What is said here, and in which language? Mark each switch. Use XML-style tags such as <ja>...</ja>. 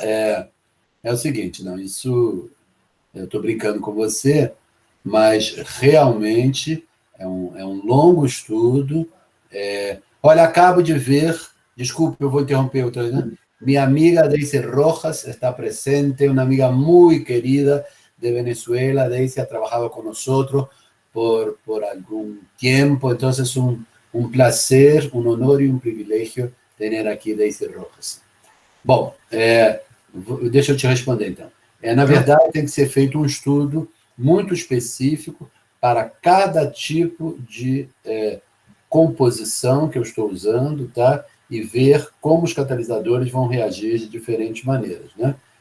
<pt>É o seguinte, não, isso eu estou brincando com você, mas realmente é um longo estudo. Olha, acabo de ver, desculpe, eu vou interromper outra vez, né? Minha amiga Daisy Rojas está presente, uma amiga muito querida de Venezuela.</pt> <es>Daisy ha trabajado con nosotros por algún tiempo, entonces un placer, un honor y un privilegio tener aqui Daisy Rojas.</es> <pt>Bom, deixa eu te responder, então. Na verdade, tem que ser feito um estudo muito específico para cada tipo de composição que eu estou usando, tá? E ver como os catalisadores vão reagir de diferentes maneiras, né?</pt>